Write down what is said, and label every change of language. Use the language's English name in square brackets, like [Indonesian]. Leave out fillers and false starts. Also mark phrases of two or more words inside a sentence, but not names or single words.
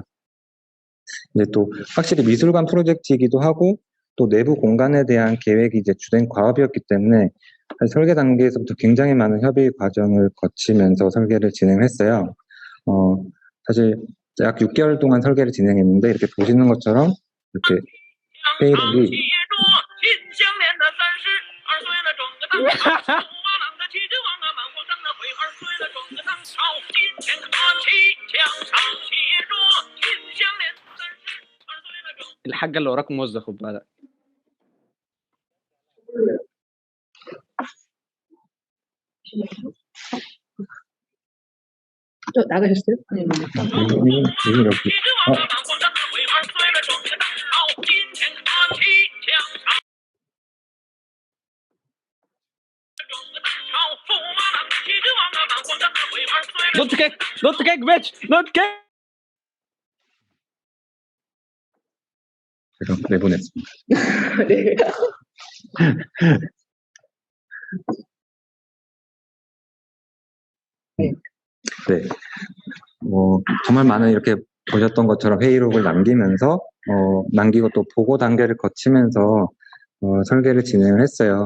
[Korean] 이제 또 확실히 미술관 프로젝트이기도 하고 또 내부 공간에 대한 계획이 이제 주된 과업이었기 때문에 설계 단계에서부터 굉장히 많은 협의 과정을 거치면서 설계를 진행했어요. 사실 약 6개월 동안 설계를 진행했는데 이렇게 보시는 것처럼 이렇게 회의록이 [Arabic] الحاجة اللي وراك موظف خد بالك. [Korean] 나가셨어요? 네. 회의록이 [English] Not cake, not cake, bitch, not cake. [Korean] 제가 내보냈습니다. 네. 네. 정말 많은 이렇게 보셨던 것처럼 회의록을 남기고 또 보고 단계를 거치면서 설계를 진행을 했어요.